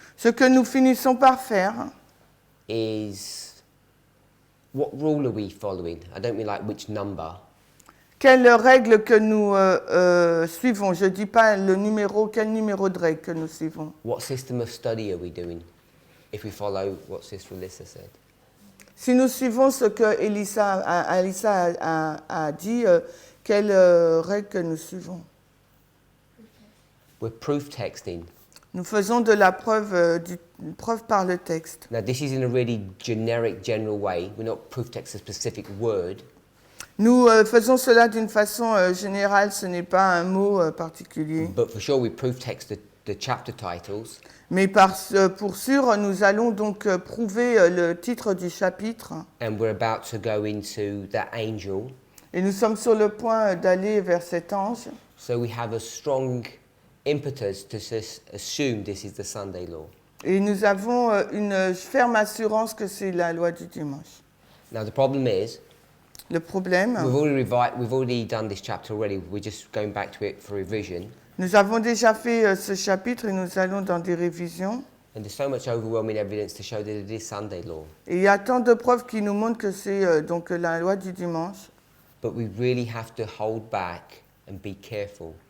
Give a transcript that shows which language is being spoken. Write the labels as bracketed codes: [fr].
[fr] Ce que nous finissons par faire, [en] is, what rule are we following? I don't mean like which number. [fr] quelle règle que nous suivons? Je ne dis pas le numéro, quel numéro de règle que nous suivons? [en] What system of study are we doing if we follow what Sister Alyssa said? [fr] Si nous suivons ce que Alissa a dit, quelle règle que nous suivons? [en] We're proof texting. [fr] Nous faisons de la preuve par le texte. [en] Now, this is in a really generic, general way. We're not proof text a specific word, [fr] Nous faisons cela d'une façon générale, ce n'est pas un mot particulier. [en] but for sure we proof text the chapter titles. [fr] Mais pour sûr, nous allons donc prouver le titre du chapitre. [en] And we're about to go into that angel. [fr] Et nous sommes sur le point d'aller vers cet ange. [en] So we have a strong impetus to assume this is the Sunday law. [fr] Et nous avons une ferme assurance que c'est la loi du dimanche. [en] Now the problem is, [fr] Le problème, [en] we've already done this chapter already. We're just going back to it for revision. [fr] nous avons déjà fait ce chapitre et nous allons dans des révisions. [en] And there's so much overwhelming evidence to show that it is Sunday law. [fr] Et il y a tant de preuves qui nous montrent que c'est donc la loi du dimanche. [en] But we really have to hold back and be careful.